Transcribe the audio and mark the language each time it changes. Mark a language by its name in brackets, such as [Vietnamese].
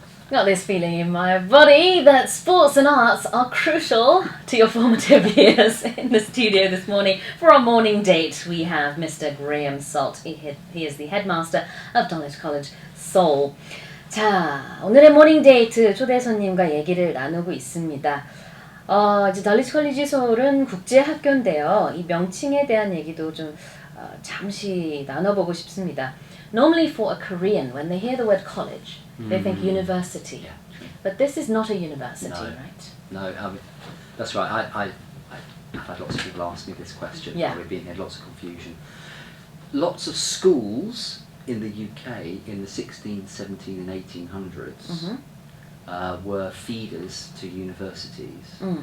[English] Got this feeling in my body that sports and arts are crucial to your formative years. In the studio this morning for our morning date, we have Mr. Graeme Salt. He is the headmaster of Dulwich College, Seoul. [Korean] 자, 오늘의 모닝 데이트 초대 손님과 얘기를 나누고 있습니다. 이제 덜리치 컬리지 서울은 국제 학교인데요. 이 명칭에 대한 얘기도 좀 잠시 나눠보고 싶습니다. [English] Normally for a Korean, when they hear the word college, they think university. Yeah, true. But this is not a university, No. right? No, that's right. I've had lots of people ask me this question. Yeah. We've been here, lots of confusion. Lots of schools in the UK in the 16th, 17th and 1800s were feeders to universities.